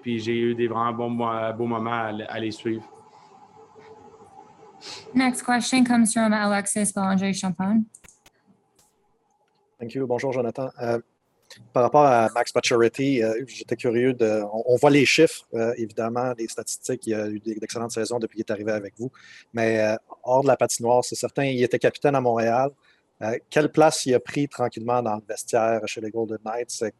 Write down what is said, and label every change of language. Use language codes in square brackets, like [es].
[fr] Puis j'ai eu des vraiment beaux moments à les suivre. [en] Next question comes from Alexis Bélanger-Champagne. Thank you. [fr] Bonjour, [en] Jonathan. [fr] par rapport à Max Pacioretty, j'étais curieux on voit les chiffres, évidemment, les statistiques. Il y a eu d'excellentes saisons depuis qu'il est arrivé avec vous. Mais hors de la patinoire, c'est certain, il était capitaine à Montréal. Quelle place il a pris tranquillement dans le vestiaire chez les Golden Knights?